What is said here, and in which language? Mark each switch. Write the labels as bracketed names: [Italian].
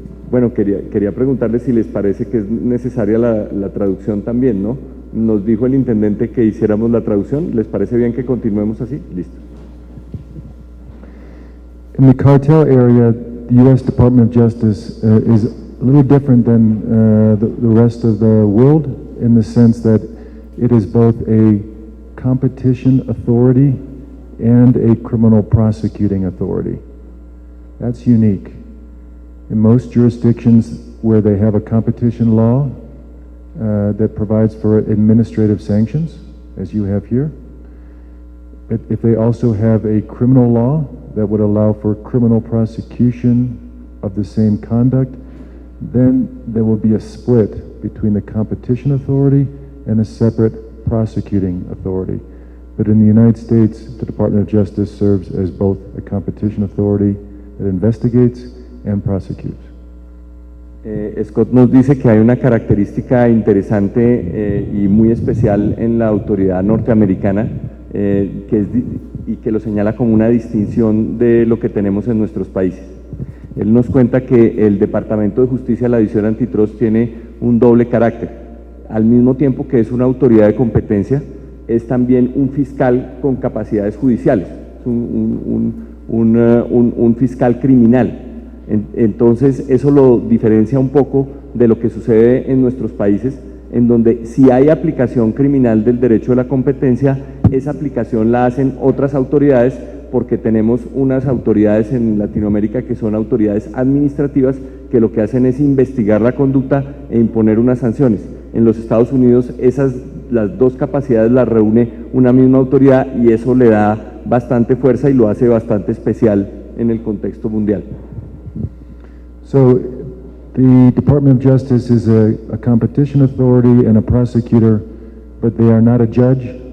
[Spanish] Bueno, quería preguntarles si les parece que es necesaria la traducción también, ¿no? Nos dijo el intendente que hiciéramos la traducción. ¿Les parece bien que continuemos así? Listo. [English] In the cartel area, the U.S. Department of Justice is a little different than the rest of the world, in the sense that it is both a competition authority and a criminal prosecuting authority. That's unique. In most jurisdictions where they have a competition law that provides for administrative sanctions, as you have here, if they also have a criminal law that would allow for criminal prosecution of the same conduct, then there will be a split between the competition authority and a separate prosecuting authority. But in the United States, the Department of Justice serves as both a competition authority that investigates and prosecutes. [Spanish] Scott nos dice que hay una característica interesante y muy especial en la autoridad norteamericana, y que lo señala como una distinción de lo que tenemos en nuestros países. Él nos cuenta que el Departamento de Justicia, la División Antitrust, tiene un doble carácter. Al mismo tiempo que es una autoridad de competencia, es también un fiscal con capacidades judiciales, un fiscal criminal. Entonces eso lo diferencia un poco de lo que sucede en nuestros países, en donde si hay aplicación criminal del derecho de la competencia, esa aplicación la hacen otras autoridades, porque tenemos unas autoridades en Latinoamérica que son autoridades administrativas que lo que hacen es investigar la conducta e imponer unas sanciones. En los Estados Unidos las dos capacidades las reúne una misma autoridad, y eso le da bastante fuerza y lo hace bastante especial en el contexto mundial. [English] So the Department of Justice is a competition authority and a prosecutor, but they are not a judge.